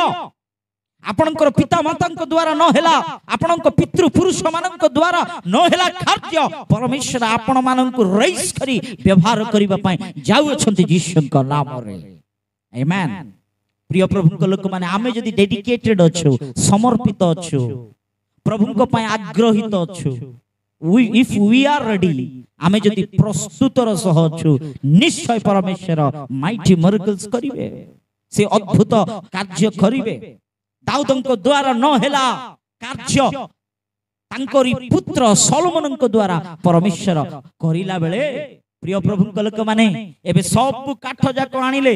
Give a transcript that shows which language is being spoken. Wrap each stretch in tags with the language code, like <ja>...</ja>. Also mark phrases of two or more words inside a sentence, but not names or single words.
<or>ଆପଣଙ୍କର ପିତା ମାତାଙ୍କ ଦ୍ୱାରା ନ ହେଲା, ଆପଣଙ୍କ ପିତୃ ପୁରୁଷ ମାନଙ୍କ ଦ୍ୱାରା ନ ହେଲା କାର୍ଯ୍ୟ, ପରମେଶ୍ୱର ଆପଣ ମାନଙ୍କୁ ରେଇସ୍ କରି ବ୍ୟବହାର କରିବା ପାଇଁ ଯାଉଅଛନ୍ତି ଯୀଶୁଙ୍କ ନାମରେ। ଆମେନ୍। ପ୍ରିୟ ପ୍ରଭୁଙ୍କ ଲୋକମାନେ, ଆମେ ଯଦି ଡେଡିକେଟେଡ୍ ଅଛୁ, ସମର୍ପିତ ଅଛୁ, ପ୍ରଭୁଙ୍କ ପାଇଁ ଆଗ୍ରହୀତ ଅଛୁ,</or> <en>if we are ready,</en> <or>ଆମେ ଯଦି ପ୍ରସ୍ତୁତର ସହ ଅଛୁ, ନିଶ୍ଚୟ ପରମେଶ୍ୱର</or> <en>mighty miracles</en> <or>କରିବେ, ସେ ଅଦ୍ଭୁତ କାର୍ଯ୍ୟ କରିବେ। ଦାଉଦଙ୍କ ଦ୍ୱାରା ନ ହେଲା କାର୍ଯ୍ୟ ତାଙ୍କରି ପୁତ୍ର ସଲୋମନଙ୍କ ଦ୍ୱାରା ପରମେଶ୍ୱର କରିଲା ବେଳେ, ପ୍ରିୟ ପ୍ରଭୁଙ୍କ ଲୋକମାନେ, ଏବେ ସବୁ କାଠ ଯାକ ଆଣିଲେ।</or>